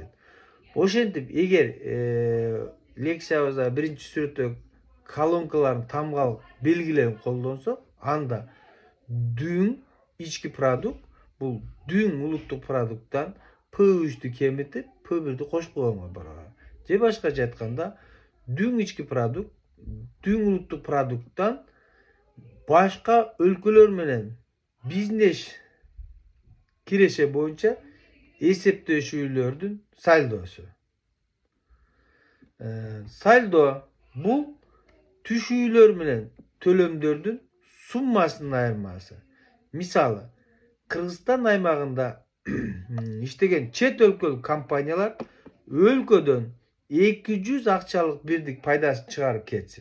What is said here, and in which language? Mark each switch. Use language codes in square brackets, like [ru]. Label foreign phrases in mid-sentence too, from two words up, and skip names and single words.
[ky] Ошентип, эгер лекциябызда биринчи сүрөттө колонкалардын тамгалык белгилерин колдонсок, анда дүң ички продукт бул дүң улуттук продукттан P3'тү кемитип, P1'ди кошуп койгонго барабар. Же башкача айтканда, дүң ички продукт дүң улуттук продукттан башка өлкөлөр менен бизнес киреше боюнча эсептешүүлөрдүн сальдосу. Saldo bu түшүүлөр менен төлөмдөрдүн суммасынын айырмасы. Мисалы, Кыргызстан аймагында иштеген чет өлкөлүк компаниялар өлкөдөн 200 акчалык бирдик пайдасын чыгарып кетсин.